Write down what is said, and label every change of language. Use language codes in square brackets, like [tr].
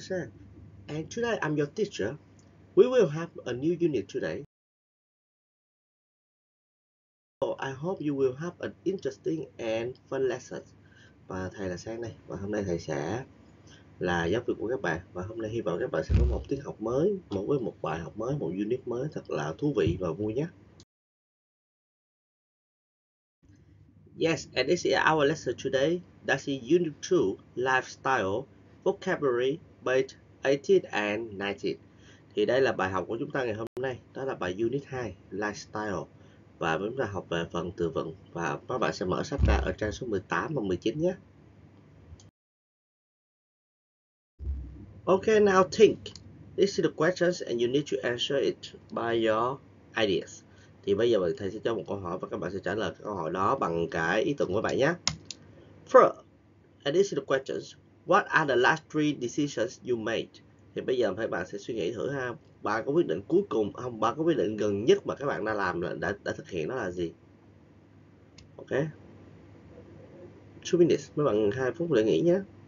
[en] Shan, and today I'm your teacher. We will have a new unit today. So I hope you will have an interesting and fun lesson. [vi] Và thầy là Sang đây, và hôm nay thầy sẽ là giáo viên của các bạn. Và hôm nay hy vọng các bạn sẽ có một tiết học mới, một bài học mới, một unit mới thật là thú vị và vui nhé. [en] Yes, and this is our lesson today. That's in Unit 2, Lifestyle, Vocabulary, page 18 and 19. [vi] Thì đây là bài học của chúng ta ngày hôm nay. Đó là bài Unit 2, Lifestyle. Và chúng ta học về phần từ vựng. Và các bạn sẽ mở sách ra ở trang số 18 và 19 nhé. [en] Okay, now think. This is the questions and you need to answer it by your ideas. [vi] Thì bây giờ thầy sẽ cho một câu hỏi và các bạn sẽ trả lời câu hỏi đó bằng cái ý tưởng của bạn nhé. [en] First, and this is the questions. What are the last 3 decisions you made? [vi] Thì bây giờ các bạn sẽ suy nghĩ thử ha. Ba cái quyết định cuối cùng, không, ba cái quyết định gần nhất mà các bạn đã làm là đã thực hiện đó là gì? Ok. [en] 2 minutes, [vi] mấy bạn 2 phút để nghĩ nhé.